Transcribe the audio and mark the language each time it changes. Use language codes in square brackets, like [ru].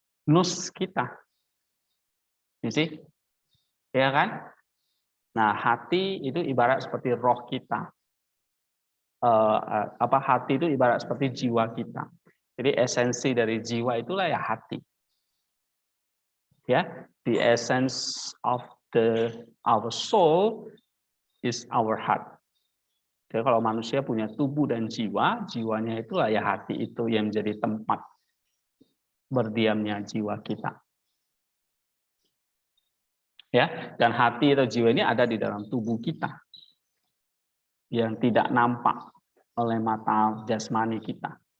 [id] Nus kita. Jadi, ya kan? Nah, hati itu ibarat seperti roh kita. Hati itu ibarat seperti jiwa kita. Jadi esensi dari jiwa itulah ya hati. [en] Ya, the essence of our soul is our heart. [id] Jadi kalau manusia punya tubuh dan jiwa, jiwanya itulah ya hati itu yang menjadi tempat berdiamnya jiwa kita. Ya, dan hati atau jiwa ini ada di dalam tubuh kita yang tidak nampak oleh mata jasmani kita.